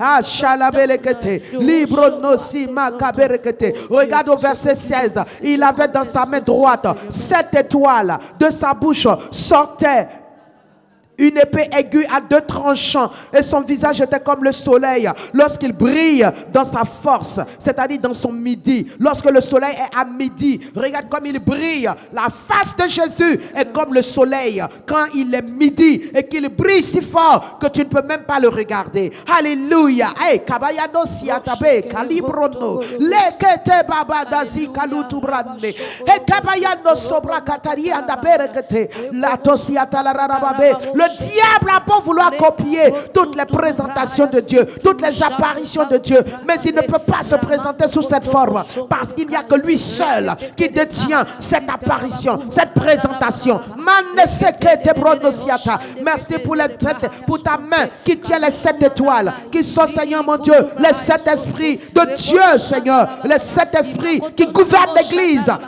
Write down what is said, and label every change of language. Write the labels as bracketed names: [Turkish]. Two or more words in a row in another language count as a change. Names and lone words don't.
[French] Regarde au verset 16, il avait dans sa main droite 7 étoiles, de sa bouche sortait Une épée aiguë à 2 tranchants, et son visage était comme le soleil lorsqu'il brille dans sa force, c'est-à-dire dans son midi. Lorsque le soleil est à midi, regarde comme il brille. La face de Jésus est comme le soleil quand il est midi et qu'il brille si fort que tu ne peux même pas le regarder. Alléluia. Hey, kabayano siatabe kalibrono lekete babadazi kalutubrande e kabayano sobra katari andaberekete la tosiata la rarababe. Le diable a beau vouloir copier toutes les présentations de Dieu, toutes les apparitions de Dieu, mais il ne peut pas se présenter sous cette forme parce qu'il n'y a que lui seul qui détient cette apparition, cette présentation. Merci pour ta main qui tient les 7 étoiles, qui sont, Seigneur mon Dieu, les 7 esprits de Dieu, Seigneur, les 7 esprits qui gouvernent l'église.